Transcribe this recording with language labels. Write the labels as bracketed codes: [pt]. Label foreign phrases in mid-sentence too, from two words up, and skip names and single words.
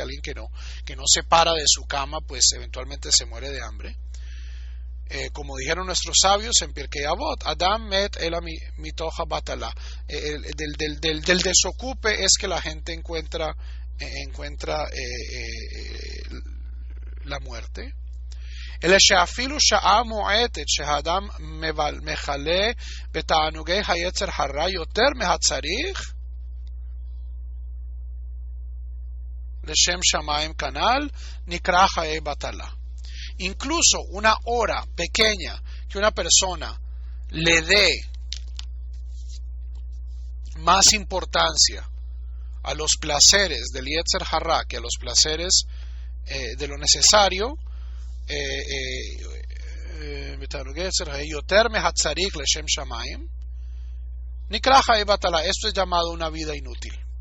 [es] Alguien que no se para de su cama, pues eventualmente se muere de hambre. Como dijeron nuestros sabios en Pirkei Avot, [he] אדם מת אלא מתוך בטלה. [es] Del desocupe es que la gente encuentra la muerte. [he] אלא שאפילו שעה מועטת שהאדם מכלה בתענוגי היצר הרע יותר מהצריך לשם שמיים כנ"ל נקרא חיי בטלה. [es] Incluso una hora pequeña que una persona le dé más importancia a los placeres del Yetzer Hará que a los placeres de lo necesario, esto es llamado una vida inútil.